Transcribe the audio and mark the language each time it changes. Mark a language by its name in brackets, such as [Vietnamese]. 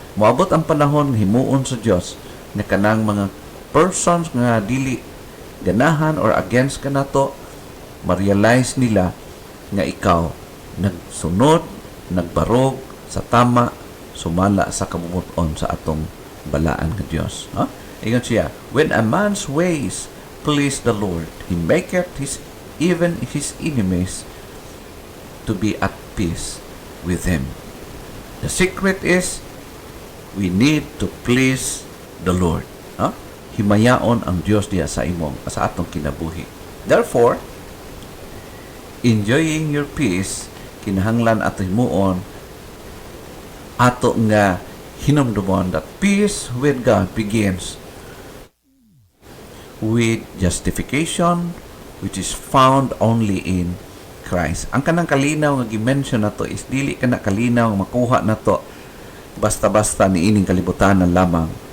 [Cebuano] Moabot ang panahon himuon sa Dios na kanang mga persons nga dili ganahan [English] or against [Cebuano] kanato ma-realize nila nga ikaw nagsunod, nagbarog sa tama, sumala sa kabubuton sa atong balaan nga Dios, no? Ingon siya, [English] when a man's ways please the Lord, he maketh even his enemies to be at peace with him. The secret is we need to please the Lord. No? [Cebuano] Himayaon ang Dios diya sa atong kinabuhi. [English] Therefore, enjoying your peace [Cebuano] kinahanglan ato himuon ato nga hinumdumon [English] that peace with God begins with justification which is found only in Christ. [Cebuano] Ang kanang kalinaw nga gi-mention nato is dili kana kalinaw nga makuha nato basta-basta ni ining kalibutan lamang.